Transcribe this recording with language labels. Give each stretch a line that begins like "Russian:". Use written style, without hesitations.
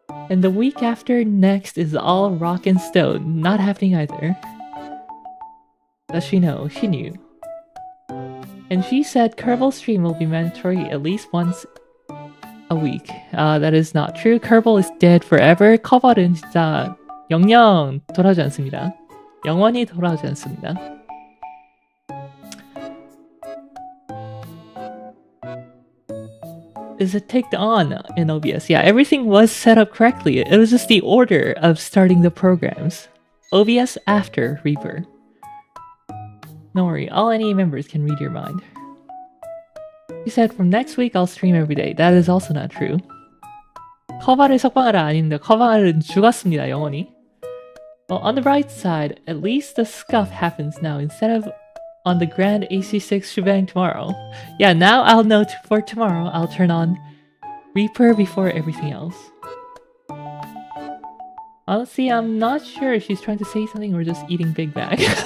English: And the week after next is all Rock and Stone, not happening either. Does she know? She knew. And she said Kerbal stream will be mandatory at least once a week. That is not true. Kerbal is dead forever.
Korean: 커버는 진짜 영영 돌아오지 않습니다. 영원히 돌아오지 않습니다.
English: Is it ticked on in OBS? Yeah, everything was set up correctly. It was just the order of starting the programs. OBS after Reaper. Don't worry, all NEA members can read your mind. She said from next week I'll stream every day. That is also not true.
Korean: 커바를 석방하라 아닙니다. 커바는 죽었습니다, 영원히.
English: Well, on the bright side, at least the scuff happens now instead of on the grand AC6 shebang tomorrow. Yeah, now I'll know for tomorrow I'll turn on Reaper before everything else. Honestly, I'm not sure if she's trying to say something or just eating Big Mac.